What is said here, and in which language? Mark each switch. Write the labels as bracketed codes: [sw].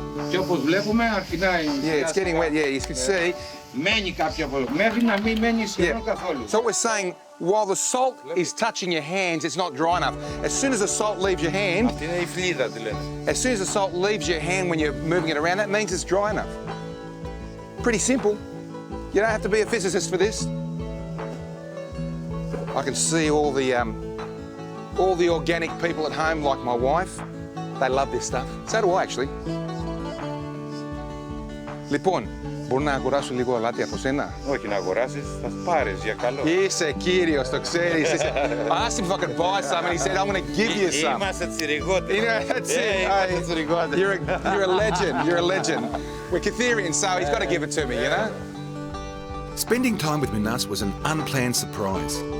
[el] Και όπως βλέπουμε αρχινάει. [en] Yeah, it's getting wet. Yeah, you can see. [el] Μένει κάποια από μέχρι να μην μένει σχεδόν καθόλου. [en] So what we're saying, while the salt is touching your hands, it's not dry enough. As soon as the salt leaves your hand, [el] Αυτή είναι η φλίδα τη λένε. [en] as soon as the salt leaves your hand when you're moving it around, that means it's dry enough. Pretty simple. You don't have to be a physicist for this. I can see all the organic people at home, like my wife. They love this stuff. So do I, actually. [el] Λοιπόν, μπορώ να αγοράσω λίγο αλάτι από σένα? Όχι να αγοράσεις, θα πάρεις για καλό. Είσαι κύριος, το ξέρεις. [en] I asked him if I could buy some and he said, I'm going to give you some. [el] Είμαστε τσιριγότες. [en] That's it. [el] Είμαστε τσιριγότες. [en] You're a legend. You're a legend. We're Kytherians, so he's got to give it to me, you know? Spending time with Minas was an unplanned surprise.